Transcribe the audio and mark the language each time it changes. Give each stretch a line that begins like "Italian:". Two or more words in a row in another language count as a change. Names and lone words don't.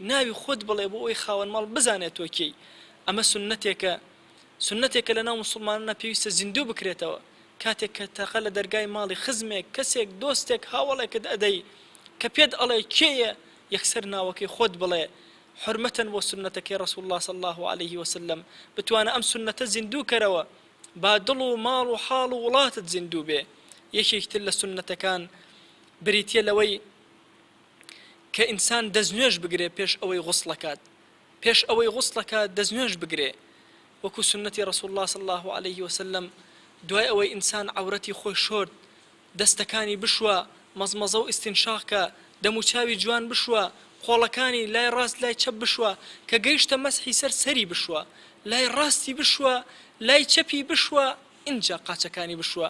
Central Kurdish: ناوی خۆت بڵێ بۆ ئەوی خاوەن ماڵ بزانێت تۆ کێی. ئەمە سنەتێکە لەناو مسلمانانە پێویستە زیندوو بکرێتەوە. کاتێک کە تەقە لە دەرگای ماڵی خزمێک کەسێک دۆستێک هاوڵێکت ئەدەی کە پێت ئەڵێ کێیە یەکسەر ناوەکەی خۆت بڵێ حرمەتەن بۆ سنەتەکەی ڕەسوول الله
Arabic: صلی الله عليه وسلم
Central Kurdish: بتوانە ئەم سنەتە زیندوو کەرەوە با دڵ و ماڵ و حاڵ و وڵاتت زیندوو بێ. یەکێکتر لە سنەتەکان بریتیە لەوەی کە ئینسان دەستنوێژ بگرێ پێش ئەوەی غوسڵەکات دەستنوێژ بگرێ وەکو سنەتی ڕەسوول الله
Arabic: صلی الله عليه وسلم.
Central Kurdish: دوای ئەوەی ئینسان عەورەتی خۆی شۆرد دەستەکانی بشوە مەزمەزە و ئیستینشاقکە دەموچاوی جوان بشوە خۆڵەکانی لای ڕاست لای چەپ بشوە کە گەیشتە مەسحی سەری بشوە لای ڕاستی بشوە لای چەپی بشوە ئینجا قاچەکانی بشوە.